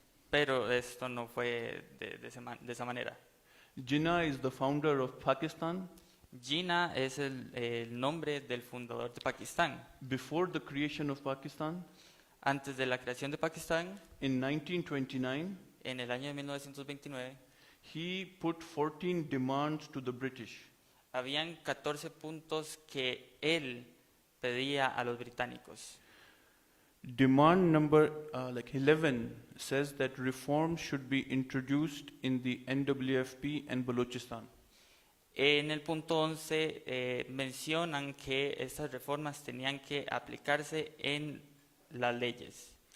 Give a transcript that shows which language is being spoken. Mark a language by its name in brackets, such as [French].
[Spanish] Pero esto no fue de esa manera. [English] Jinnah is the founder of Pakistan. [Spanish] Jinnah es el nombre del fundador de Pakistán. [English] Before the creation of Pakistan, [Spanish] Antes de la creación de Pakistán, [English] in 1929, [Spanish] en el año de 1929, [English] he put 14 demands to the British. [Spanish] habían 14 puntos que él pedía a los británicos. [English] Demand number 11 says that reforms should be introduced in the NWFP and Balochistan. [Spanish] En el punto 11 mencionan que estas reformas tenían que aplicarse en las leyes.